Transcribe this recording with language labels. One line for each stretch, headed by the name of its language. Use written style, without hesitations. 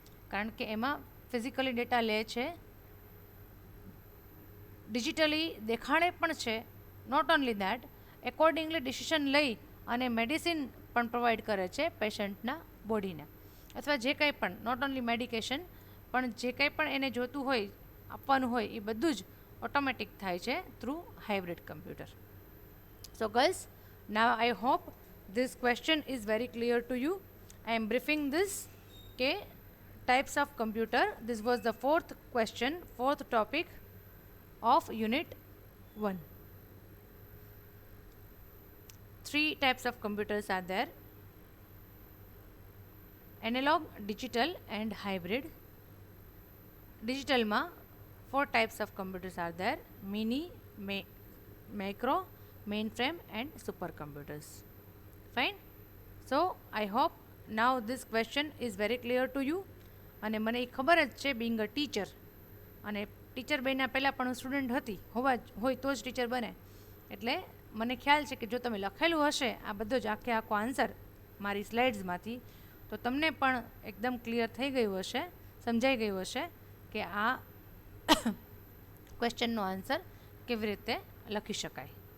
Gujarati: કારણ કે એમાં ફિઝિકલી ડેટા લે છે, ડિજિટલી દેખાડે પણ છે,
English: not only that,
Gujarati: accordingly decision લઈ અને મેડિસિન પણ પ્રોવાઈડ કરે છે પેશન્ટના બોડીને, અથવા જે કંઈ પણ, નોટ ઓનલી મેડિકેશન, પણ જે કંઈ પણ એને જોતું હોય, આપવાનું હોય, એ બધું જ ઓટોમેટિક થાય છે through hybrid computer.
English: So girls, now I hope this question is very clear to you. I am briefing this types of computer. This was the fourth question, fourth topic of unit 1. 3 types of computers are there: analog, digital and hybrid. Digital ma 4 types of computers are there: mini, macro, mainframe and supercomputers. Fine. So I hope now this question is very clear to you.
Gujarati: અને મને એ ખબર જ છે,
English: being a teacher,
Gujarati: અને teacher બન્યા પહેલાં પણ હું સ્ટુડન્ટ હતી, હોય તો જ ટીચર બને, એટલે મને ખ્યાલ છે કે જો તમે લખેલું હશે આ બધો જ આખો આન્સર મારી સ્લાઇડ્સમાંથી, તો તમને પણ એકદમ ક્લિયર થઈ ગયું હશે, સમજાઈ ગયું હશે કે આ ક્વેશ્ચનનો આન્સર કેવી રીતે લખી શકાય.